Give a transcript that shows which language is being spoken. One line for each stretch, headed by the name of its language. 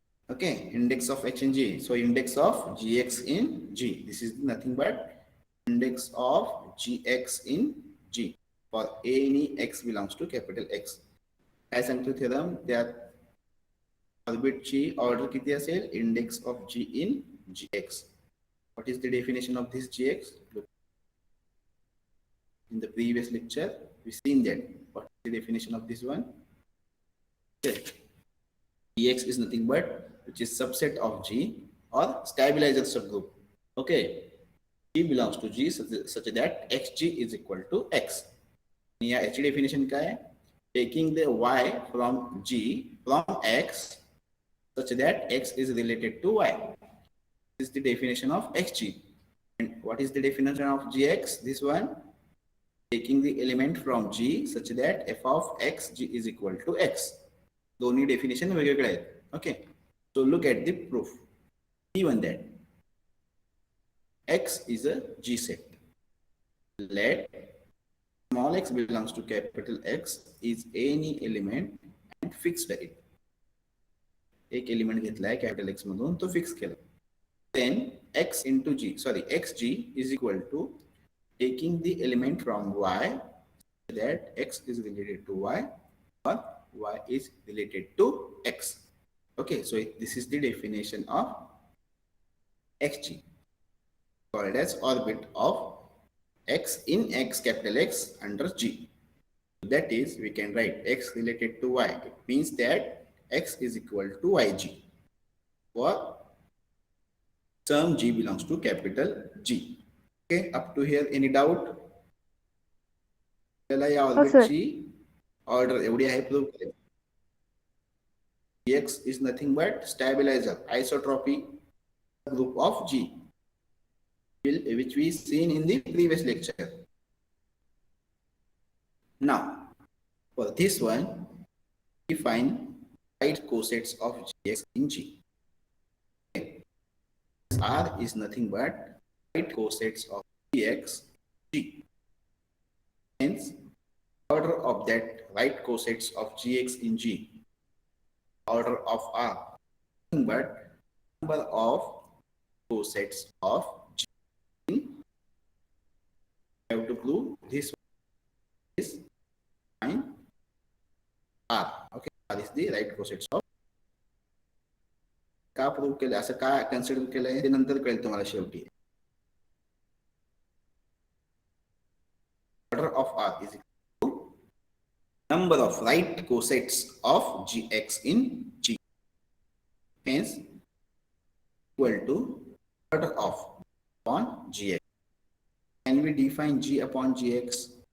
English: Okay, index of H in G. So index of GX in G. This is nothing but index of GX in G for any X belongs to capital X.
Marathi: काय सांगतो theorem, त्यात ऑर्बिटची order किती असेल?
English: Index of G in GX. What is the definition of this GX? Look, in the previous lecture we seen that. What is the definition of this one? Okay. GX is nothing but which is subset of G or stabilizer subgroup. Okay, G belongs to G such that XG is equal to X.
Marathi: या याची definition काय?
English: Taking the Y from G from X such that X is related to Y. This is the definition of XG. And what is the definition of GX? This one, taking the element from G such that f of X G is equal to X.
Marathi: दोन्ही definition वेगवेगळे आहेत.
English: Okay, so look at the proof. Given that X is a G set, let small x belongs to capital X is any element and fixed it.
Marathi: एक element घेतलाय capital X मधून, तो fix केला.
English: Then X into G, sorry, XG is equal to taking the element from Y that X is related to Y or Y is related to X. Okay, so this is the definition of XG, called as orbit of X in X capital X under G. That is, we can write x related to y. It means that x is equal to yg. For sum g belongs to capital G. Okay, up to here, any doubt? या No, sir.
Marathi: ऑर्बिटची order एवढी आहे prove करायची.
English: Gx is nothing but stabilizer, isotropy group of G, which we seen in the previous lecture. Now, for this one, we find right cosets of Gx in G. Okay. R is nothing but right cosets of Gx G. Hence, order of that right cosets of Gx in G, order of R, nothing but number of cosets of G. We have to prove this is fine R. Okay, R is the right cosets of.
Marathi: का prove केलं, असं का consider केलंय ते नंतर कळेल तुम्हाला शेवटी.
English: Order of R is equal to number of right cosets of Gx in G. Hence, equal to order of upon Gx. Can we define G upon Gx?